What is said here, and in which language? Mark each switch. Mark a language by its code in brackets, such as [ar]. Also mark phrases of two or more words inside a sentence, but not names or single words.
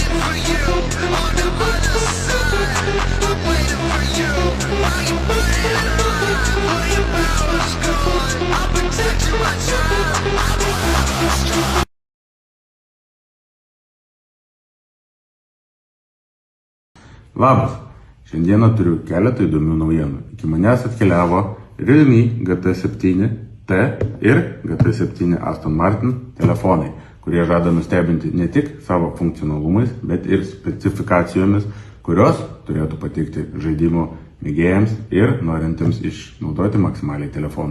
[en] for you on the other side. I'm waiting for you. While you're burning mine, while your power's gone, I'll protect you, I try. I will be strong. [lt] Labas, šiandieną turiu keletą įdomių naujienų. Iki manęs atkeliavo Realme GT7T ir GT7 Aston Martin telefonai, kurie žada nustebinti ne tik savo funkcionalumais, bet ir specifikacijomis, kurios turėtų patikti žaidimo mėgėjams ir norintiems išnaudoti maksimaliai telefoną.